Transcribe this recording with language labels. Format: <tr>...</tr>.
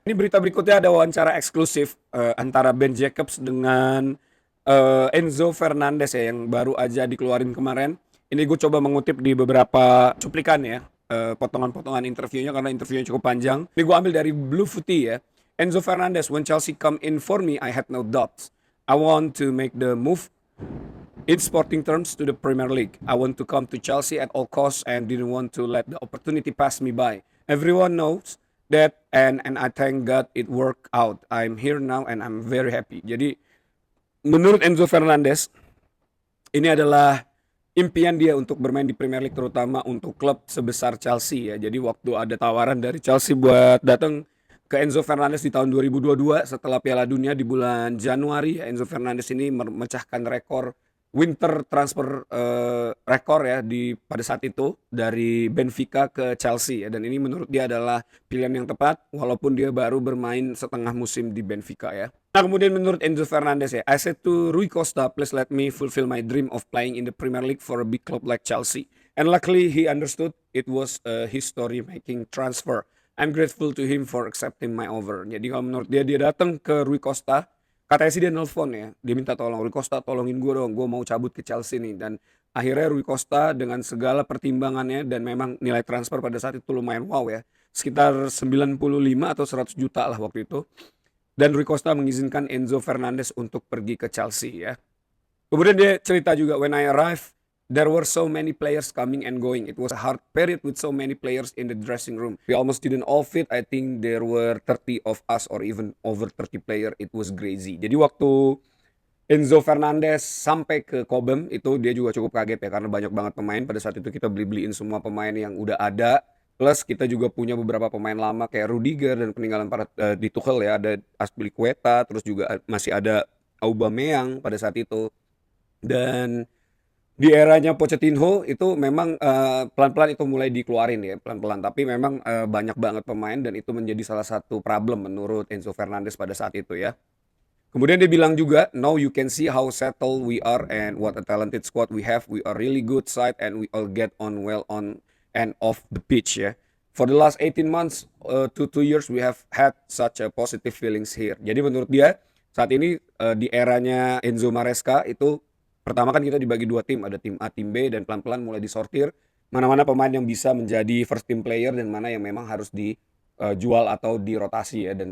<id>Ini berita berikutnya ada wawancara eksklusif antara Ben Jacobs dengan Enzo Fernandez ya yang baru aja dikeluarin kemarin. Ini gue coba mengutip di beberapa cuplikan ya, potongan-potongan interviewnya karena interviewnya cukup panjang. Ini gue ambil dari Blue Footy ya.</id> <en>Enzo Fernandez, when Chelsea come in for me, I had no doubts. I want to make the move in sporting terms to the Premier League. I want to come to Chelsea at all costs and didn't want to let the opportunity pass me by. Everyone knows that and I thank God it worked out. I'm here now and I'm very happy.</en> <id>Jadi menurut Enzo Fernandez ini adalah impian dia untuk bermain di Premier League terutama untuk klub sebesar Chelsea ya. Jadi waktu ada tawaran dari Chelsea buat datang ke Enzo Fernandez di tahun 2022 setelah Piala Dunia di bulan Januari, Enzo Fernandez ini memecahkan rekor winter transfer rekor ya di pada saat itu dari Benfica ke Chelsea ya, dan ini menurut dia adalah pilihan yang tepat walaupun dia baru bermain setengah musim di Benfica ya. Nah, kemudian menurut Enzo Fernandez ya,</id> <en>I said to Rui Costa, please let me fulfill my dream of playing in the Premier League for a big club like Chelsea. And luckily he understood it was a history-making transfer. I'm grateful to him for accepting my offer.</en> <id>Jadi kalau menurut dia datang ke Rui Costa, katanya sih dia nelfon ya, dia minta tolong, Rui Costa tolongin gue dong, gue mau cabut ke Chelsea nih. Dan akhirnya Rui Costa dengan segala pertimbangannya dan memang nilai transfer pada saat itu lumayan wow ya, sekitar 95 atau 100 juta lah waktu itu. Dan Rui Costa mengizinkan Enzo Fernandez untuk pergi ke Chelsea ya. Kemudian dia cerita juga,</id> <en>when I arrived, there were so many players coming and going. It was a hard period with so many players in the dressing room. We almost didn't all fit. I think there were 30 of us or even over 30 player. It was crazy.</en> <id>Jadi waktu Enzo Fernandez sampai ke Cobham itu dia juga cukup kaget ya karena banyak banget pemain. Pada saat itu kita beli-beliin semua pemain yang udah ada. Plus kita juga punya beberapa pemain lama kayak Rudiger dan peninggalan para di Tuchel ya. Ada Azpilicueta, terus juga masih ada Aubameyang pada saat itu. Dan di eranya Pochettino itu memang pelan-pelan itu mulai dikeluarin ya, pelan-pelan. Tapi memang banyak banget pemain dan itu menjadi salah satu problem menurut Enzo Fernandez pada saat itu ya. Kemudian dia bilang juga,</id> <en>now you can see how settled we are and what a talented squad we have. We are really good side and we all get on well on and off the pitch ya. For the last 18 months to 2 years we have had such a positive feelings here.</en> <id>Jadi menurut dia saat ini di eranya Enzo Maresca itu pertama kan kita dibagi dua tim, ada tim A, tim B, dan pelan-pelan mulai disortir mana-mana pemain yang bisa menjadi first team player dan mana yang memang harus dijual atau dirotasi ya.</id>